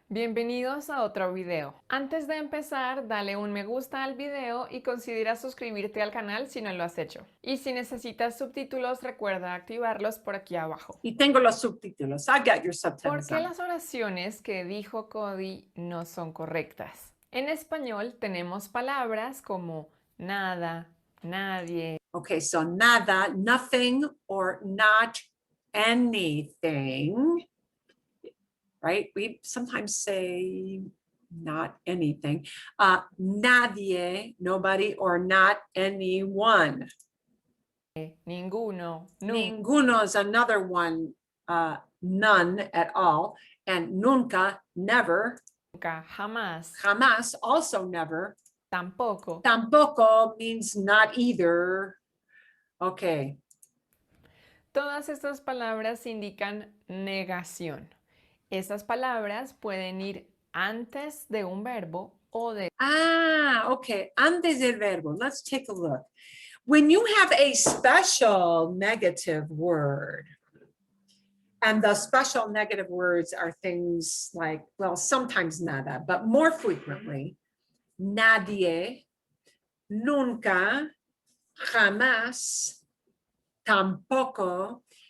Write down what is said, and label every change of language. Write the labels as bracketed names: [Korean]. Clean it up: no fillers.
[Spanish] Bienvenidos a otro video. Antes de empezar, dale un me gusta al video y considera suscribirte al canal si no lo has hecho. Y si necesitas subtítulos, recuerda activarlos por aquí abajo. Y tengo los subtítulos. [English] I got your subtitles. [Spanish] ¿Por qué las oraciones que dijo Cody no son correctas? En español tenemos palabras como nada, nadie. [English] Okay, so nada, nothing, or not anything. Right? We sometimes say not anything. Nadie, nobody, or not anyone. [Spanish] Ninguno, [English] Ninguno is another one, none at all. And nunca, never. [Spanish] nunca, jamás, [English] Jamás, also never. [Spanish] tampoco. [English] Tampoco means not either. Okay. [Spanish] Todas estas palabras indican negación. Estas palabras pueden ir antes de un verbo o de [English] Okay, [Spanish] antes del verbo. [English] Let's take a look. When you have a special negative word, and the special negative words are things like, well, sometimes nada, but more frequently, nadie, nunca, jamás, tampoco.